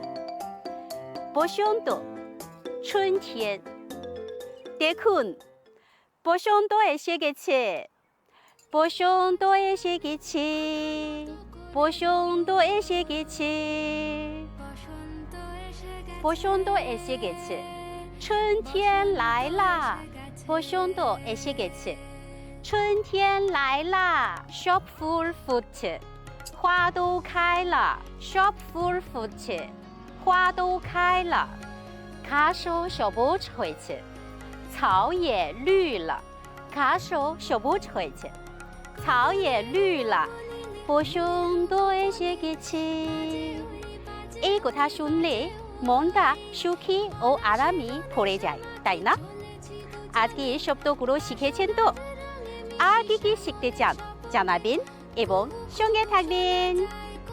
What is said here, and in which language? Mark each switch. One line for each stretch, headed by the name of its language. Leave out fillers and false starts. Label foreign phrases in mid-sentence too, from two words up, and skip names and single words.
Bangla: বসন্ত,
Chinese: 春天।
Bangla: দেখুন, বসন্ত এসে গেছে, বসন্ত এসে গেছে, বসন্ত এসে গেছে, বসন্ত এসে গেছে।
Chinese: 春天来啦，
Bangla: বসন্ত এসে গেছে।
Chinese: 春天来啦，
Bangla: সব ফুল ফুটছে,
Chinese: 花都开了，
Bangla: সব ফুল ফুটছে,
Chinese: 花都开了。
Bangla: ঘাসও সবুজ হয়েছে,
Chinese: 草也绿了，
Bangla: ঘাসও সবুজ হয়েছে,
Chinese: 草也绿了。
Bangla: বসন্ত এসে গেছে। এই কথা শুনলে মনটা সুখী ও আরামে ভরে যায়, তাই না? আজকে এই শব্দগুলো শিখেছেন তো? আর কি কি শিখতে চান জানাবেন এবং সঙ্গে থাকবেন।